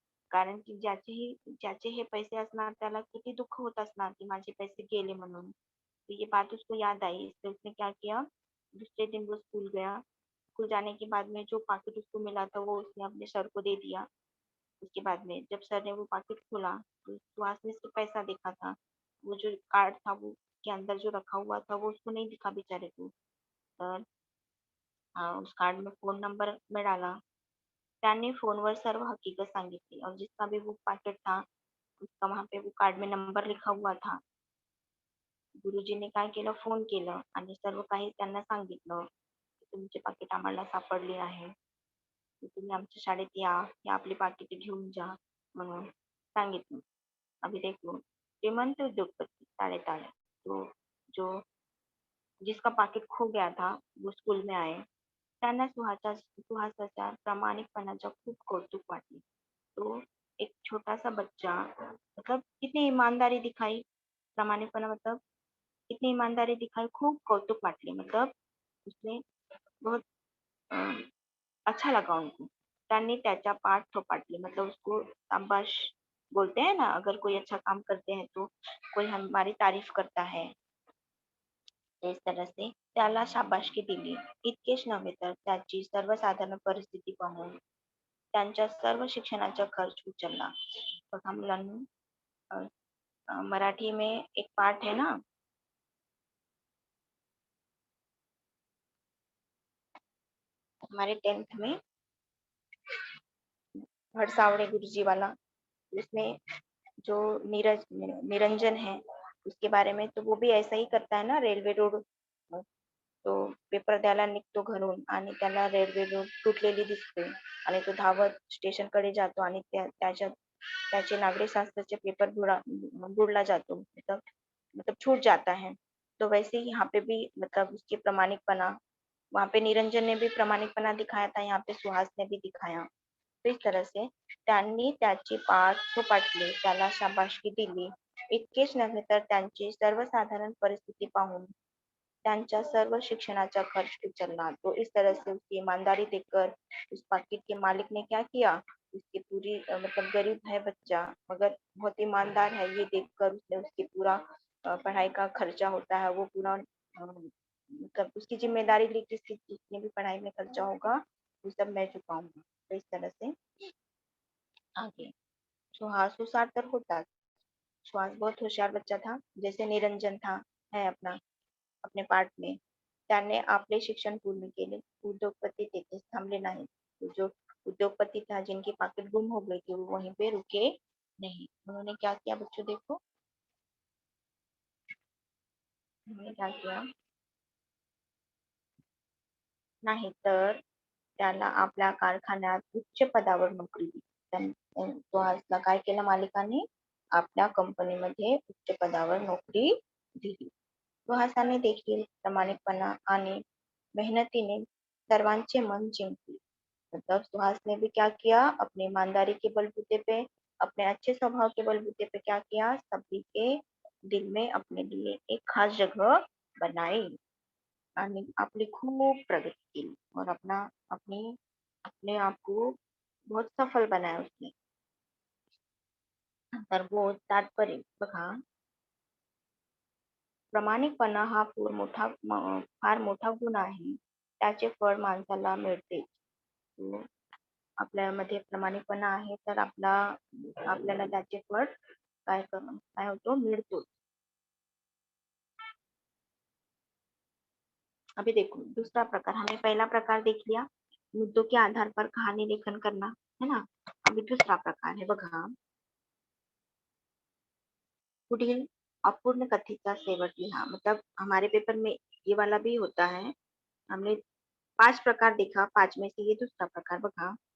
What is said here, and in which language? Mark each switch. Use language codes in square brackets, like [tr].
[mr] कारण की ज्याचे हे पैसे असणार त्याला किती दुःख होत असणार की माझे पैसे गेले म्हणून. [hi] तो ये बात उसको याद आई, इसलिए उसने क्या किया, दूसरे दिन वो स्कूल गया. स्कूल जाने के बाद में जो पाकिट उसको मिला था वो उसने अपने सर को दे दिया. उसके बाद में जब सर ने वो पाकिट खोला तो सुहास ने सिर्फ पैसा देखा था. वो जो कार्ड था वो के अंदर जो रखा हुआ था वो उसको नहीं दिखा बेचारे को. तर उस कार्ड में फोन नंबर मिळाला. [mr] त्याने फोनवर सर्व हकीकत सांगितली [hi] और जिसका भी वो पाकिट था उसका वहां पे वो कार्ड में नंबर लिखा हुआ था. [mr] गुरुजीने काय केलं, फोन केलं आणि सर्व काही त्यांना सांगितलं की तुमचे पाकिट आम्हाला सापडले आहे, तर तुम्ही आमच्या शाळेत या, ही आपली पाकिटे घेऊन जा म्हणून सांगितलं. [hi] अभी देखो, श्रीमंत उद्योगपति ताड़े ताड़े तो जो जिसका पाकिट खो गया था वो स्कूल में आए. [mr] त्यांना सुहासाच्या प्रामाणिकपणाच्या खूप कौतुक वाटले. [hi] तो एक छोटा-सा बच्चा मतलब कितनी ईमानदारी दिखाई, प्रामाणिकपणा मतलब कितनी ईमानदारी दिखाई, [mr] खूब कौतुक वाटले. [hi] मतलब उसने बहुत अ, अच्छा लगा उनको. [mr] त्यांनी त्याच्या पाठ थोपटले, [hi] मतलब उसको शाबाश बोलते हैं ना, अगर कोई अच्छा काम करते हैं तो कोई हमारी तारीफ करता है. इस तरह से [mr] त्याला शाबासकी दिली. इतकेच नव्हे तर त्याची सर्वसाधारण परिस्थिती पाहून त्यांच्या सर्व शिक्षणाचा खर्च उचलला. बघा मुलांनो, [hi] अ, मराठी में एक पाठ है ना, हमारे 10th में भरसावड़े गुरुजी वाला, उसमें जो निरंजन है उसके बारे में, तो वो भी ऐसा ही करता है ना, रेल्वे रोड. [mr] तो पेपर द्यायला निघतो घरून आणि त्याला रेल्वे रोड तुटलेली दिसते आणि तो धावत स्टेशनकडे जातो आणि त्याचे नागरिक शास्त्राचे पेपर बुड़ला जातो, [hi] मतलब छूट जाता है. तो वैसे ही यहाँ पे भी मतलब उसकी प्रामाणिकपना, वहाँ पे निरंजन ने भी प्रामाणिकपणा दिखाया था, यहाँ पे सुहास ने भी दिखाया. तो इस तरह से [mr] त्यांनी त्याची पाठ थोपटली, त्याला शाबासकी दिली. इतकेच नव्हे तर त्यांची सर्वसाधारण परिस्थिती पाहून त्यांच्या सर्व शिक्षणाचा खर्च उचलना. [hi] तो इस तरह से उसकी ईमानदारी देखकर उस पाकिट के मालिक ने क्या किया, उसकी पूरी मतलब गरीब है बच्चा मगर बहुत ईमानदार है, ये देखकर उसने उसकी पूरा पढ़ाई का खर्चा होता है वो पूरा मतलब उसकी जिम्मेदारी ली कि इसकी जितनी भी पढ़ाई में खर्चा होगा वो सब मैं चुकाऊंगा. तो इस तरह से आगे सुहास होशियार [mr] तर होता. [hi] सुहास बहुत होशियार बच्चा था, जैसे निरंजन था, है अपना अपने पाठ में. [mr] त्याने आपले शिक्षण पूर्ण केले. उद्योगपती तेथेच थांबले नाहीत. [hi] तो जो उद्योगपति था जिनकी पाकिट गुम हो गई थी वो वहीं पे रुके नहीं. उन्होंने क्या किया बच्चों, देखो उन्होंने क्या किया, [mr] नाही तर त्याला आपल्या कारखान्यात उच्च पदावर नोकरी दिली. सुहासला काय केलं मालिकाने, आपल्या कंपनीमध्ये उच्च पदावर नोकरी दिली. सुहासाने देखील प्रामाणिकपणा आणि मेहनतीने सर्वांचे मन जिंकले. मतलब सुहास ने भी क्या किया, अपनी ईमानदारी के बलबूते पे, अपने अच्छे स्वभाव के बलबूते पे क्या किया, सभी के दिल में अपने लिए एक खास जगह बनाई आणि आपली खूप प्रगती केली और अपने आप को बहुत सफल बनाया उसने. तर वो तात्पर्य बघा, प्रामाणिकपणा हा फार मोठा गुण आहे. त्याचे फळ माणसाला मिळते. तो आपल्यामध्ये प्रामाणिकपणा आहे तर आपल्याला त्याचे फळ काय होतो, मिळतो. [hi] अभी देखो दूसरा प्रकार, हमने पहला प्रकार देख लिया, मुद्दों के आधार पर कहानी लेखन करना, है ना। अभी दूसरा प्रकार है बघा, [mr] पुढील अपूर्ण कथेचा शेवट लिहा। [hi] मतलब हमारे पेपर में ये वाला भी होता है। हमने 5 प्रकार देखा, 5 में से ये दूसरा प्रकार बघा।